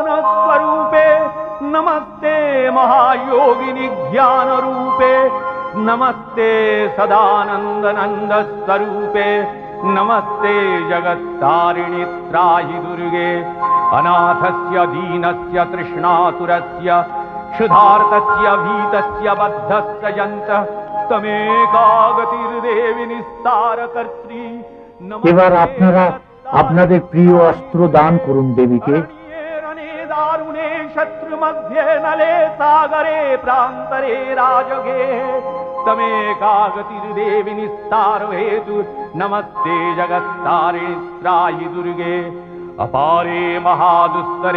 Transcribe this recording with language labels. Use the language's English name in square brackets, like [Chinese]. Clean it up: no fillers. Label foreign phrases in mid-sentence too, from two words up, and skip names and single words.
[Sanskrit] स्वरूपे नमस्ते महायोगिनि ज्ञान रूपे नमस्ते सदानंद नंद स्वरूपे नमस्ते जगत्तारिणि त्राहि दुर्गे अनाथस्य दीनस्य तृष्णातुरस्य क्षुधार्तस्य भीतस्य बद्धस्य यन्तः तमेका गतिर्देवि निस्तारकर्त्री। [Bangla] এবার আপনারা আপনাদের প্রিয় অস্ত্র দান করুন দেবীকে। [Sanskrit] दारुणे शत्रु मध्ये नले सागरे प्रांतरे राजगे तमेका गतिर्देवि निस्तार हेतु नमस्ते जगत्तारिणि त्राहि दुर्गे अपारे महादुस्तरे